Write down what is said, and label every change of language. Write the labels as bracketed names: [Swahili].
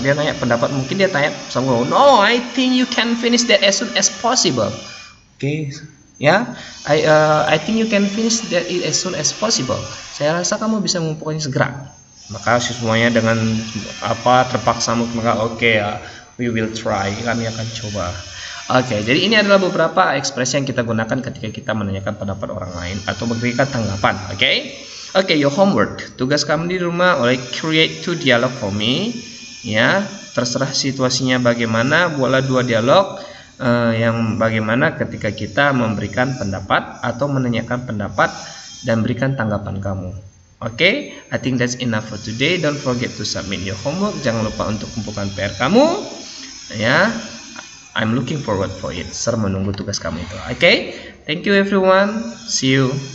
[Indonesian] Dia nanya pendapat, mungkin dia tanya sama, [English] no, I think you can finish that as soon as possible. Okay, ya, I think you can finish that as soon as possible. [Indonesian] Saya rasa kamu bisa mengumpulkannya segera. Maka siswanya dengan terpaksa maka [English] oke, we will try, [Indonesian] kami akan coba. Oke, jadi ini adalah beberapa ekspresi yang kita gunakan ketika kita menanyakan pendapat orang lain atau memberikan tanggapan. [English] Oke, your homework, [Indonesian] tugas kamu di rumah, [English] create 2 dialog for me. [Indonesian] Ya, terserah situasinya bagaimana, buatlah 2 dialog yang bagaimana ketika kita memberikan pendapat atau menanyakan pendapat dan berikan tanggapan kamu. [English] Oke, I think that's enough for today. Don't forget to submit your homework. [Indonesian] Jangan lupa untuk kumpulkan PR kamu. Ya, [English] I'm looking forward for it. [Indonesian] Ser menunggu tugas kamu itu. [English] Oke, thank you everyone. See you.